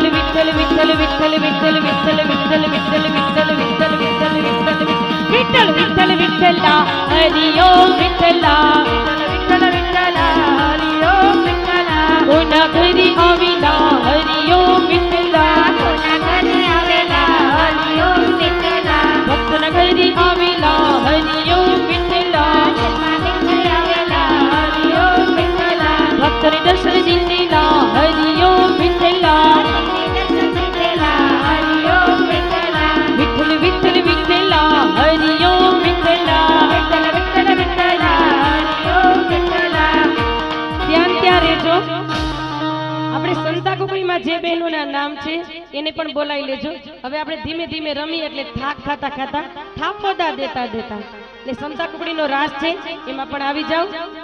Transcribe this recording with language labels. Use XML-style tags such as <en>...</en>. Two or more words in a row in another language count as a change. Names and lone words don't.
<mr>विठ्ठल विठ्ठल विठ्ठल विठ्ठल विठ्ठल विठ्ठल विठ्ठल विठ्ठल विठ्ठल विठ्ठल विठ्ठल विठ्ठल विठ्ठल विठ्ठला हरिओम विठ्ठला विठ्ठल विठ्ठला हरिओम विठ्ठला कोणा घरी आविला हरिओम विठ्ठला कोणा घरी आविला हरिओम विठ्ठला भक्तना घरी आविला हरिओम विठ्ठला हरिओम विठ्ठला भक्तांनी दर्शन दिला हरिओम विठ्ठला विठ्ठल विठ्ठल विठ्ठला हरिओम विठ्ठला विठ्ठल વિઠ્ઠલ વિઠ્ઠલા હરિઓમ વિઠ્ઠલા.</mr> <gu>ધ્યાન ત્યાં રહેજો. આપણે સંતા કુકડીમાં જે બહેનોના નામ છે એને પણ બોલાવી લેજો. હવે આપણે ધીમે ધીમે રમી એટલે થાક ખાતા ખાતા થાપોદા દેતા દેતા એટલે સંતા કુકડીનો રાસ છે એમાં પણ આવી જાવ.</gu>